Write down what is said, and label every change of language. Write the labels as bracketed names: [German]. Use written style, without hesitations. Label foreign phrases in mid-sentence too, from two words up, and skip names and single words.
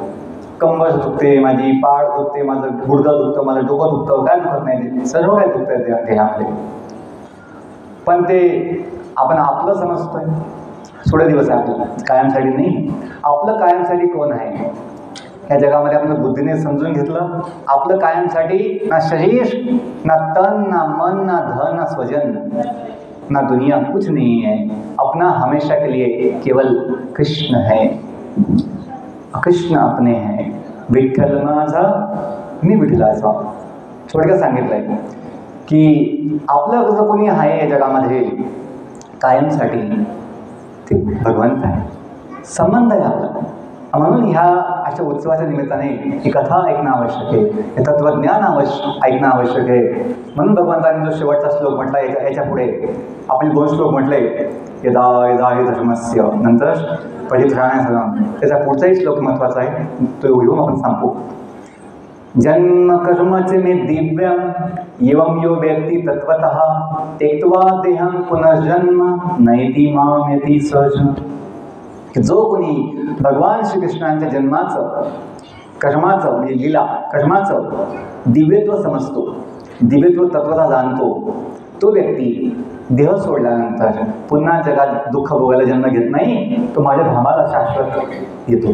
[Marathi] कंबर दुखते माझी, पाठ दुखते माझं, गुडघा दुखतं, माझं डोकं दुखतं, काय दुखत नाही, ते सर्व काय दुखतं त्या देहामध्ये. पण ते आपण आपलं समजतोय. थोडे दिवस आहे आपल्याला, कायमसाठी नाही. आपलं कायमसाठी कोण आहे ह्या जगामध्ये? आपण बुद्धीने समजून घेतलं, आपलं कायमसाठी ना शरीर, ना तन, ना मन, ना धन, ना स्वजन, ना दुनिया, [Hindi] कुछ नहीं है. अपना हमेशा के लिए केवल कृष्ण है. कृष्ण अपने है, [Marathi] विठ्ठल माझा मी विठ्ठलाचा. थोडक्यात सांगितलंय की आपलं जर कोणी आहे या जगामध्ये कायमसाठी ते भगवंत आहे, संबंध आहे आपला. म्हणून ह्या अशा उत्सवाच्या निमित्ताने ही कथा ऐकणं आवश्यक आहे, हे तत्त्वज्ञान ऐकणं आवश्यक आहे. म्हणून भगवंतांनी जो शेवटचा श्लोक म्हटला याच्या पुढे आपले 2 श्लोक म्हटले, [Sanskrit] यदा यदा हि धर्मस्य, नंतर परित्राणाय, [Marathi] त्याचा पुढचाही श्लोक महत्त्वाचा आहे, तो घेऊन आपण संपू. [Sanskrit] जन्म कर्मच मे दिव्यम एवं यो व्यक्ती तत्वतः त्यक्त्वा देहं पुनर्जन्म नयति मामेति सहज. [Marathi] जो कोणी भगवान श्रीकृष्णांच्या जन्माचं, कर्माचं म्हणजे लीला कर्माचं दिव्यत्व समजतो, दिव्यत्व तत्वता जाणतो, तो व्यक्ती देह सोडल्यानंतर पुन्हा जगात दुःख भोगायला जन्म घेत नाही, तो माझ्या धामाला शाश्वत येतो.